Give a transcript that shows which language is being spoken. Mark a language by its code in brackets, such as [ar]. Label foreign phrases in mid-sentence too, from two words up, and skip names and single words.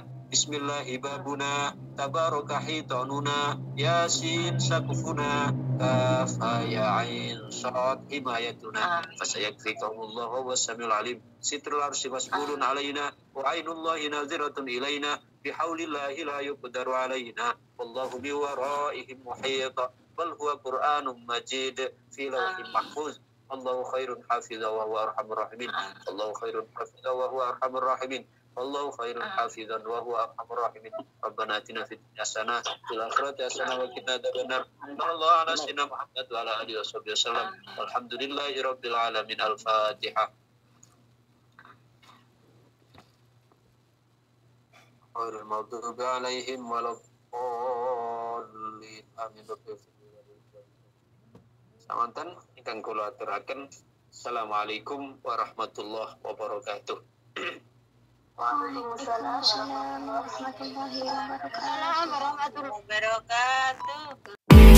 [ar] بسم الله بابنا تبارك حيطاننا يس سقفنا كاف يا عين صاد حمايتنا فسيكفيكم الله والسميع العليم ستر العرش مسبول علينا وعين الله ناظرة إلينا بحول الله لا يقدر علينا والله بورائهم محيط بل هو قرآن مجيد في لوح محفوظ. الله خير حافظا وهو أرحم الراحمين. الله خير حافظا وهو أرحم الراحمين والله خير حافظا وهو أرحم الراحمين. Wallahu khairun hafizan wa huwa arhamur rahimin. ربنا آتنا في الدنيا حسنة في الآخرة حسنة وقنا عذاب النار. صلى الله على سيدنا محمد وعلى آله وصحبه وسلم والحمد لله رب العالمين. Al-Fatihah. غير المغضوب عليهم ولا الضالين. Amin. [jv] Samanten ingkang kula aturaken. [ar] السلام عليكم ورحمة الله وبركاته. وعليكم السلام ورحمة الله وبركاته.